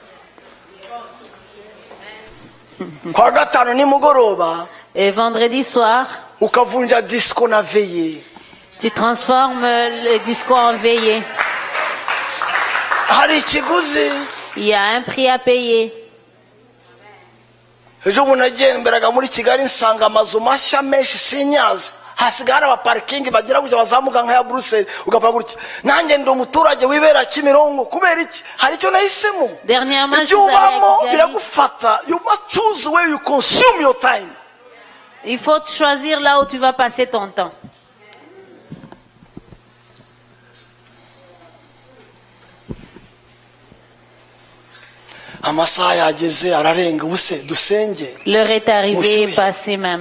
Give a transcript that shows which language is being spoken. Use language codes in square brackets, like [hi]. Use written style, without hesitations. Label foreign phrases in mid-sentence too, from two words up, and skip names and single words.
[fr] Et vendredi soir, tu transformes le disco en veillée. Il y a un prix à payer. [rw] hasigara aba parking bagira gutya bazamuka nka ya Brussels ugapfa gutya nanjye ndi umuturage wibera Kimirongo kubera iki hari icyo nahisemo biragufata. [en] You must choose where you consume your time. [fr] Il faut choisir là où tu vas passer ton temps. L'heure est arrivée, passée même.